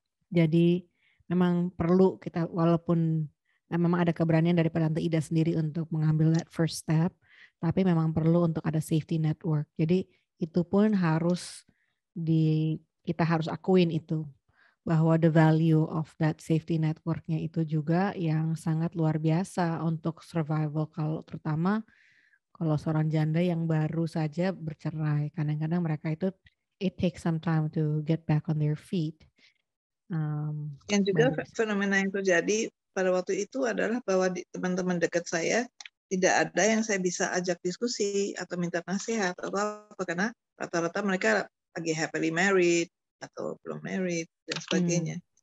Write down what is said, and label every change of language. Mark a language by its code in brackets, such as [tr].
[id] Jadi memang perlu kita, walaupun memang ada keberanian dari Tante Ida sendiri untuk mengambil [en] that first step, [id] tapi memang perlu untuk ada safety network. Jadi itu pun harus kita harus akuin itu, bahwa [en] the value of that safety network- [id] nya itu juga yang sangat luar biasa untuk survival, terutama kalau seorang janda yang baru saja bercerai. Kadang-kadang mereka itu [en] it takes some time to get back on their feet. [id] Yang juga fenomena yang terjadi pada waktu itu adalah bahwa teman-teman dekat saya tidak ada yang saya bisa ajak diskusi atau minta nasihat atau apa, karena rata-rata mereka lagi [en] happily married [id] atau belum married dan sebagainya.